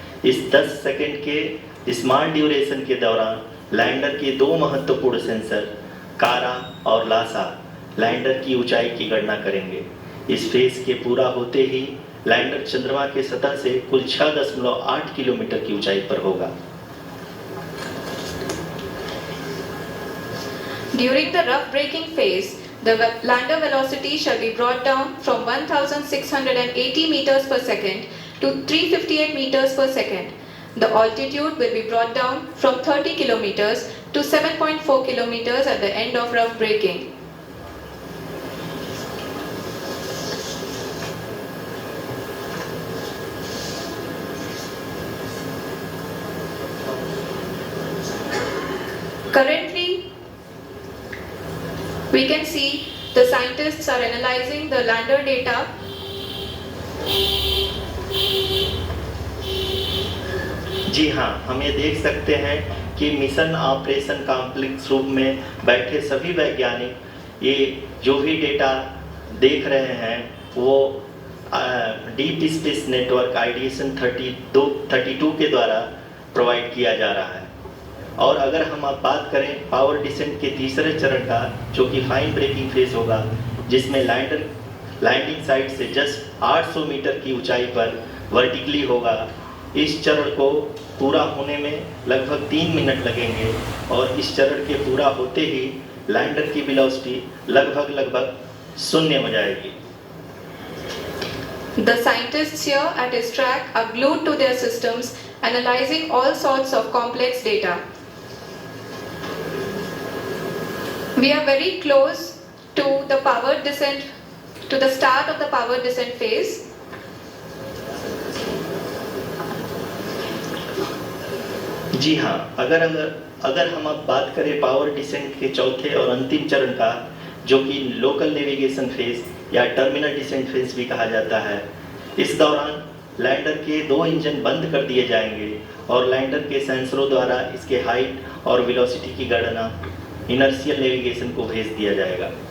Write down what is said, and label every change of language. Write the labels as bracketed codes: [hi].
[hi] इस 10 सेकंड के small duration के दौरान लैंडर के 2 महत्वपूर्ण सेंसर कारा और लासा लैंडर की ऊंचाई की गणना करेंगे। इस फेज के पूरा होते ही लैंडर चंद्रमा के सतह से कुल 6.8 किलोमीटर की ऊंचाई पर होगा। [en] During the rough braking phase, the lander velocity shall be brought down from 1680 meters per second to 358 meters per second. The altitude will be brought down from 30 kilometers to 7.4 kilometers at the end of rough braking. Currently, we can see the scientists are analyzing the lander data. [hi] जी हाँ, हम ये देख सकते हैं कि mission operation complex room में बैठे सभी वैज्ञानिक ये जो भी डेटा देख रहे हैं वो डीप स्पेस नेटवर्क आइडिएशन 32 के द्वारा प्रोवाइड किया जा रहा है। और अगर हम अब बात करें पावर डिसेंट के तीसरे चरण का, जो कि फाइन ब्रेकिंग फेज होगा, जिसमें लैंडिंग साइट से जस्ट 800 मीटर की ऊंचाई पर वर्टिकली होगा। इस चरण को पूरा होने में लगभग 3 मिनट लगेंगे और इस चरण के पूरा होते ही लैंडर की वेलोसिटी लगभग 0 हो जाएगी। [en] The scientists here at ISRAC are glued to their systems, analyzing all sorts of complex data. We are very close to the power descent, to the start of the power descent phase. [hi] जी हाँ, अगर हम अब बात करें power descent के चौथे और अंतिम चरण का, जो कि लोकल नेविगेशन फेज या टर्मिनल डिसेंट फेज भी कहा जाता है, इस दौरान लैंडर के 2 इंजन बंद कर दिए जाएंगे और लैंडर के सेंसरों द्वारा इसके हाइट और वेलोसिटी की गणना इनर्शियल नेविगेशन को भेज दिया जाएगा।